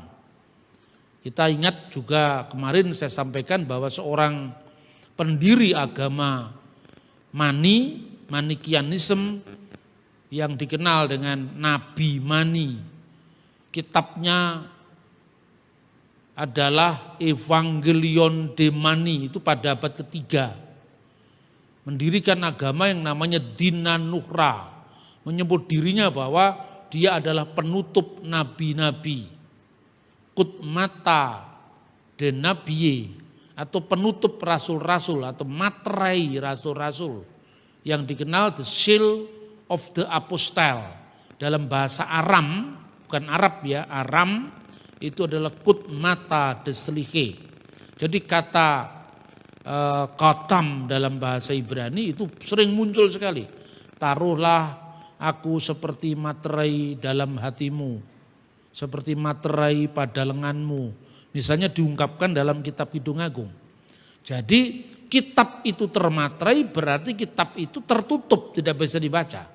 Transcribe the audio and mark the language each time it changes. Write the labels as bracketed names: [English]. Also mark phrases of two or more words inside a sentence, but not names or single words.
[Indonesian] Kita ingat juga kemarin saya sampaikan bahwa seorang pendiri agama Manikianism yang dikenal dengan Nabi Mani, kitabnya adalah Evangelion de Mani, itu pada abad ketiga. Mendirikan agama yang namanya Dinanuhra, menyebut dirinya bahwa dia adalah penutup nabi-nabi. [Aramaic] ܚܬܡܐ ܕܢܒܝܐ, [Indonesian] atau penutup rasul-rasul atau materai rasul-rasul, yang dikenal [English] the seal of the apostle. [Indonesian] Dalam bahasa Aram, bukan Arab ya, Aram itu adalah [Aramaic] ܚܬܡܐ ܕܫܠܝܚܐ. [Indonesian] Jadi kata katam dalam bahasa Ibrani itu sering muncul sekali. Taruhlah aku seperti materai dalam hatimu, seperti materai pada lenganmu. Misalnya diungkapkan dalam kitab Kidung Agung. Jadi kitab itu termaterai berarti kitab itu tertutup, tidak bisa dibaca.